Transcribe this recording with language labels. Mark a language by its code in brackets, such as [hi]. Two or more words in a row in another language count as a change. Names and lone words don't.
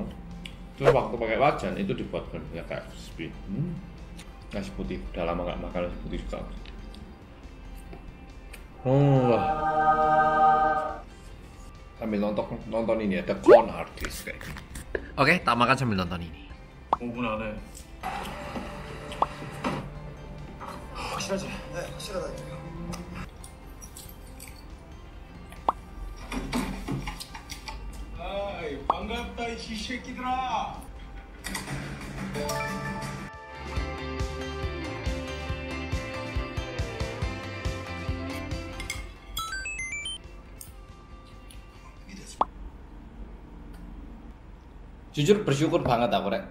[id] Terus waktu pakai wajan itu dibuat ya kayak crispy. Nasi putih, udah lama nggak makan nasi putih juga. Sambil nonton ini ada [en] corn artist [id] kayak gini. Oke, tak makan sambil nonton ini. [ko] 5분 안에 확실하지? 네, 확실하다니까요. 아이 반갑다 이 새끼들아. [id] Jujur bersyukur banget aku Rek.